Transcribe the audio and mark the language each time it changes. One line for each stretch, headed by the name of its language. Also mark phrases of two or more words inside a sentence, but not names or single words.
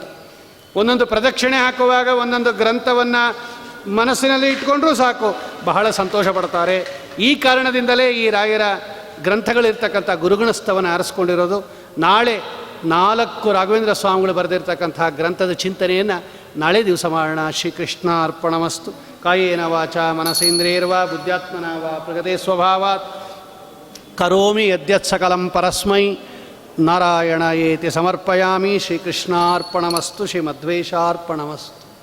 Kannada: ಒಂದೊಂದು ಪ್ರದಕ್ಷಿಣೆ ಹಾಕುವಾಗ ಒಂದೊಂದು ಗ್ರಂಥವನ್ನು ಮನಸ್ಸಿನಲ್ಲಿ ಇಟ್ಕೊಂಡ್ರೂ ಸಾಕು, ಬಹಳ ಸಂತೋಷ ಪಡ್ತಾರೆ. ಈ ಕಾರಣದಿಂದಲೇ ಈ ರಾಯರ ಗ್ರಂಥಗಳಿರ್ತಕ್ಕಂಥ ಗುರುಗುಣಸ್ಥವನ್ನು ಆರಿಸ್ಕೊಂಡಿರೋದು. ನಾಳೆ 4 ರಾಘವೇಂದ್ರ ಸ್ವಾಮಿಗಳು ಬರೆದಿರ್ತಕ್ಕಂತಹ ಗ್ರಂಥದ ಚಿಂತನೆಯನ್ನು ನಾಳೆ ದಿವಸ ಮಾಡೋಣ.
Sanskrit: ಶ್ರೀಕೃಷ್ಣ ಅರ್ಪಣಮಸ್ತು. ಕಾಯೇನ ವಾಚ ಮನಸೇಂದ್ರಿಯರ್ವಾ ಬುದ್ಧ್ಯಾತ್ಮನಾ ವಾ ಪ್ರಗತೆ ಸ್ವಭಾವಾತ್ ಕರೋಮಿ ಯದ್ಯತ್ ಸಕಲಂ ಪರಸ್ಮೈ ನಾರಾಯಣ ಏತಿ ಸಮರ್ಪಯಾಮಿ. ಶ್ರೀಕೃಷ್ಣಾರ್ಪಣಮಸ್ತು. ಶ್ರೀಮಧ್ವೇಶಾರ್ಪಣಮಸ್ತು.